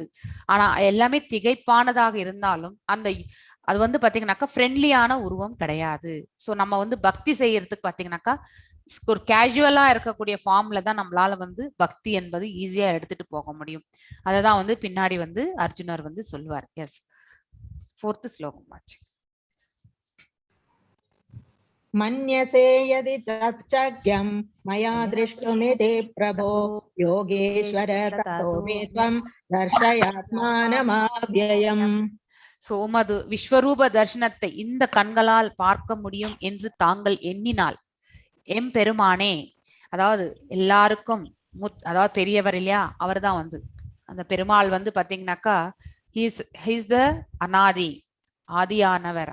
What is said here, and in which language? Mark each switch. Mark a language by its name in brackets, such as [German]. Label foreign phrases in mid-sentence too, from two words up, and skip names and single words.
[Tamil] ஆனா எல்லாமே திகைப்பானதாக இருந்தாலும் அது வந்து பாத்தீங்கன்னாக்கா ஃப்ரெண்ட்லியான உருவம் கிடையாது. சோ நம்ம வந்து பக்தி செய்யறதுக்கு பாத்தீங்கன்னாக்கா ஒரு கேஷுவலா இருக்கக்கூடிய ஃபார்ம்ல தான் நம்மளால வந்து பக்தி என்பது ஈஸியா எடுத்துட்டு போக முடியும். அததான் வந்து பின்னாடி வந்து அர்ஜுனர் வந்து சொல்வார். எஸ், 4th ஸ்லோகம் ஆச்சு. [Sanskrit] मन्यसे यदि तच्चक्यं मया दृष्टुमिति प्रभो योगेश्वर ततो मे त्वं दर्शयात्मानमव्ययम्. [Tamil] சோமது விஸ்வரூப தர்சனத்தை இந்த கண்களால் பார்க்க முடியும் என்று தாங்கள் எண்ணினால் எம்பெருமானே, அதாவது எல்லாருக்கும் அதாவது பெரியவர் இல்லையா, அவர் தான் வந்து அந்த பெருமாள் வந்து பாத்தீங்கன்னாக்கா [English] he's the [Tamil] அனாதி, ஆதியானவர்.